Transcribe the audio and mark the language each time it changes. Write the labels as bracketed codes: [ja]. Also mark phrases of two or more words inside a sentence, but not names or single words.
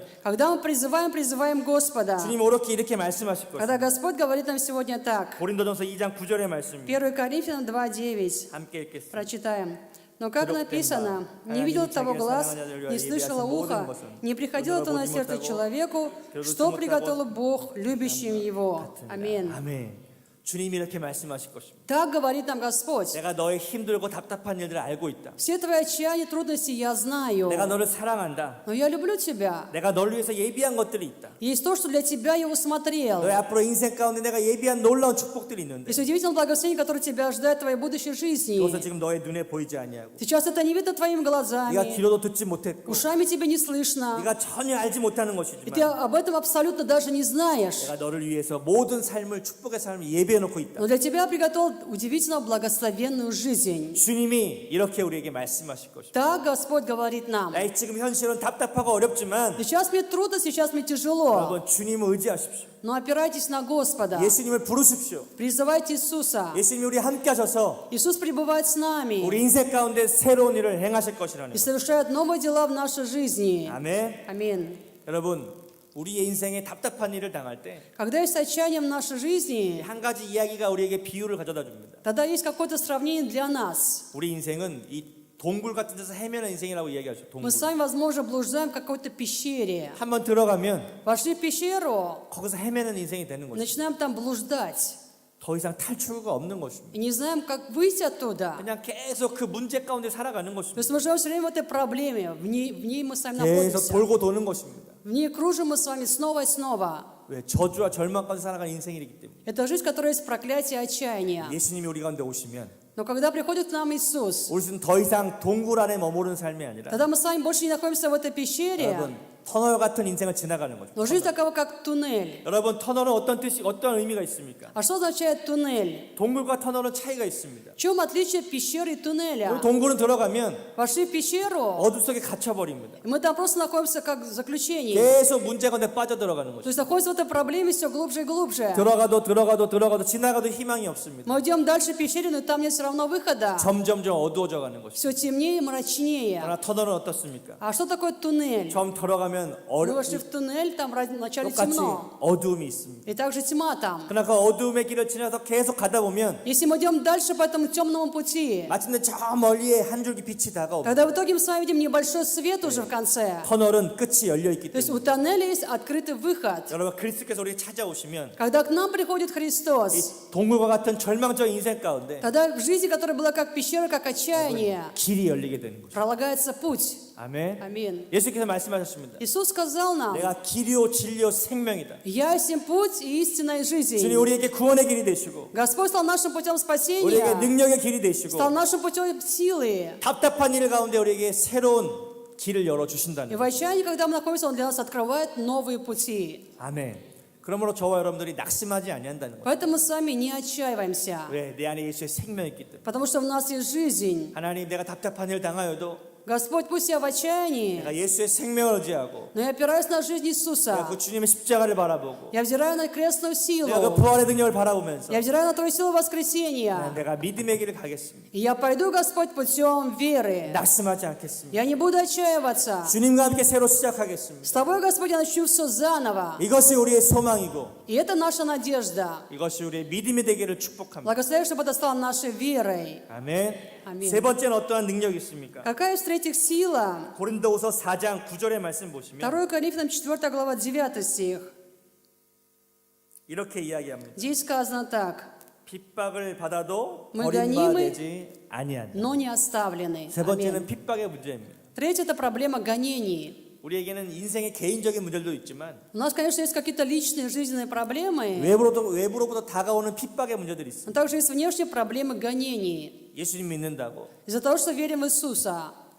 [ru] Когда мы призываем Господа, [ko] 주님 이렇게 말씀하실 [ru] когда [ko] 것입니다. [ru] Господь говорит нам сегодня так, [ko] 고린도전서 2장 9절의 말씀입니다. [ru] 1 Коринфянам 2:9, [ko] 함께 읽겠습니다. [ru] прочитаем. Но как написано, не видел того глаз, не слышало ухо, не приходило то на сердце человеку, что приготовил Бог любящим его. Аминь. [ko] 아멘. 주님이 이렇게 말씀하실 것입니다. [ru] Так говорит нам Господь. [ko] 내가 너의 힘들고 답답한 일들을 알고 있다. [ru] Все твои отчаяния, трудности я знаю, [ko] 내가 너를 사랑한다. [ru] но я люблю тебя. [ko] 내가 너를 위해서 예비한 것들이 있다. [ru] Есть то, что для тебя я усмотрел. [ko] 너의 앞으로 인생 가운데 내가 예비한 놀라운 축복들이 있는데 [ru] Есть удивительное благословение, которое тебя ожидает в твоей будущей жизни. [ko] 그것은 지금 너의 눈에 보이지 아니하고 [ru] Сейчас это не видно твоими [ko] 네가 [ru] глазами, [ko] 귀로도 듣지 못했고 [ru] ушами тебе не слышно, [ko] 네가 전혀 알지 못하는 [ru] и ты [ko] 것이지만 [ru] об этом абсолютно даже не знаешь. [ko] 내가 너를 위해서 모든 삶을 축복의 삶을 예비해 놓고 있다. [ru] Но для тебя приготовил удивительно благословенную жизнь. [ko] 주님이 이렇게 우리에게 말씀하실 것입니다. [ru] Так Господь говорит нам. [ko] 나의 지금 현실은 답답하고 어렵지만 [ru] Сейчас мне трудно, сейчас мне тяжело, [ko] 여러분 주님을 의지하십시오. [ru] но опирайтесь на Господа. [ko] 예수님을 부르십시오. [ru] Призывайте Иисуса. [ko] 예수님이 우리 함께 하셔서 [ru] Иисус пребывает с нами [ko] 우리 인생 가운데 새로운 일을 행하실 것이라는 [ru] и [ko] 것. [ru] совершает новые дела в нашей жизни. [ko] 아멘. [ru] Аминь. [ko] 여러분 우리의 인생에 답답한 일을 당할 때 한 [ru] Когда есть отчаяние в нашей жизни, [ko] 가지 이야기가 우리에게 비유를 가져다 줍니다. [ru] тогда есть какое-то сравнение для нас. [ko] 우리 인생은 이 동굴 같은 데서 헤매는 인생이라고 이야기하죠. [ru] Мы [ko] 동굴. [ru] сами, возможно, блуждаем в какой-то пещере. [ko] 한번 들어가면 [ru] Вошли в пещеру, [ko] 거기서 헤매는 인생이 되는 거죠. [ru] начинаем там блуждать. [ko] 더 이상 탈출구가 없는 것입니다. [ru] И не знаем, как выйти оттуда. [ko] 그냥 계속 그 문제 가운데 살아가는 [ru] То [ko] 것입니다. [ru] есть мы живем все время в этой проблеме. В ней мы сами [ko] 계속 [ru] находимся. [ko] 돌고 도는 것입니다. [ru] В ней кружим мы с вами снова и снова. [ko] 왜? 저주와 절망 가운데 살아가는 인생이기 때문에. [ru] Это жизнь, которая есть проклятие и отчаяние. [ko] 예수님이 우리 가운데 오시면 [ru] Но когда приходит к нам Иисус, [ko] 우리는 더 이상 동굴 안에 머무르는 삶이 아니라 [ru] тогда мы с вами больше не находимся в этой пещере, [ko] 여러분 터널 같은 인생을 지나가는 거죠. [ru] но жизнь такова, как туннель. [ko] 여러분 터널은 어떤 의미가 있습니까? [ru] А что означает туннель? [ko] 동굴과 터널은 차이가 있습니다. [ru] В чем отличие пещеры и [ko] 우리 [ru] туннеля? [ko] 동굴은 들어가면 [ru] Вошли в пещеру, [ko] 어둠 속에 갇혀 버립니다. [ru] и мы там просто находимся как в заключении. [ko] 계속 문제 가운데 빠져 들어가는 [ru] То [ko] 거죠. [ru] есть находимся в этой проблеме все глубже и глубже. [ko] 들어가도 지나가도 희망이 없습니다. [ru] Мы идем дальше в пещере, но там нет все равно выхода. [ko] 점점점 어두워져 가는 것이죠. [ru] Все темнее и мрачнее. [ko] 그러나 터널은 어떻습니까? [ru] А что такое туннель? [ko] 처음 들어가면 [ru] Мы вошли в туннель, там вначале [ko] 똑같이 [ru] темно. [ko] 어두움이 있습니다. [ru] И также тьма там. [ko] 그러나 그 어두움의 길을 지나서 계속 가다 보면 [ru] Если мы идем дальше по этому темному пути, [ko] 마침내 저 멀리에 한 줄기 빛이 다가옵니다. [ru] когда в итоге мы с вами видим небольшой свет уже в конце. [ko] 터널은 끝이 열려 있기 [ru] То есть [ko] 때문에 [ru] у тоннеля есть открытый выход. [ko] 여러분 그리스도께서 우리에게 찾아오시면 [ru] Когда к нам приходит [ko] 이 [ru] Христос, [ko] 동굴과 같은 절망적인 인생 가운데 [ru] тогда в жизни, которая была как пещера, как отчаяние, [ko] 길이 열리게 되는 거죠. [ru] пролагается путь. [ko] 아멘. [ru] Аминь. [ko] 예수께서 말씀하셨습니다. [ru] Иисус сказал нам, [ko] 내가 길이요 진리요 생명이다. [ru] «Я есть путь и истинная жизнь». [ko] 주님 우리에게 구원의 길이 되시고 [ru] Господь стал нашим путем [ko] 우리에게 [ru] спасения, [ko] 능력의 길이 되시고 [ru] стал нашим путем силы. [ko] 답답한 일 가운데 우리에게 새로운 길을 열어 [ru] И [ko] 주신다는 [ru] в [ko] 거예요. [ru] отчаянии, когда мы находимся, Он для нас открывает новые пути. [ko] 아멘. 그러므로 저와 여러분들이 낙심하지 아니한다는 거예요. [ru] Поэтому мы с вами не отчаиваемся, [ko] 왜? 내 안에 예수의 생명이 있기 때문에. [ru] потому что у нас есть жизнь. [ko] 하나님 내가 답답한 일 당하여도 [ru] Господь, пусть я в отчаянии, [ko] 내가 예수의 생명을 의지하고 [ru] но я опираюсь на жизнь [ko] 내가 [ru] Иисуса. [ko] 그 주님의 십자가를 바라보고 [ru] Я взираю на крестную [ko] 내가 그 [ru] силу. [ko] 부활의 능력을 바라보면서 [ru] Я взираю на Твою силу воскресения. [ko] 내가 믿음의 길을 가겠습니다. [ru] И я пойду, Господь, путем веры. [ko] 낙심하지 않겠습니다. [ru] Я не буду отчаиваться. [ko] 주님과 함께 새로 시작하겠습니다. [ru] С Тобой, Господь, я начну все заново. [ko] 이것이 우리의 소망이고 [ru] И это наша надежда. [ko] 이것이 우리의 믿음이 되기를 축복합니다. [ru] Благослови, чтобы это стало нашей верой. [ko] 아멘. 아멘. 세 번째는 어떠한 능력이 있습니까? [ru] Какая есть этих сила. [ko] 고린도후서 4장 9절의 말씀 보시면 [ru] 2 Коринфянам 4 глава 9 стих. [ko] 이렇게 이야기합니다. [ru] Здесь сказано так. [ko] 핍박을 받아도 [ru] Мы гонимы, [ko] 버림받지 아니한다. [ru] но не оставлены. [ko] 세 번째는 [ru] Аминь. [ko] 핍박의 문제입니다. [ru] Третье – это проблема гонений. [ko] 우리에게는 인생의 개인적인 문제도 있지만 [ru] У нас, конечно, есть какие-то личные жизненные проблемы, [ko] 외부로부터 다가오는 핍박의 문제들이 있습니다. [ru] но также есть внешние проблемы гонений. [ko] 예수님 믿는다고 [ru] Из-за того, что верим в Иисуса,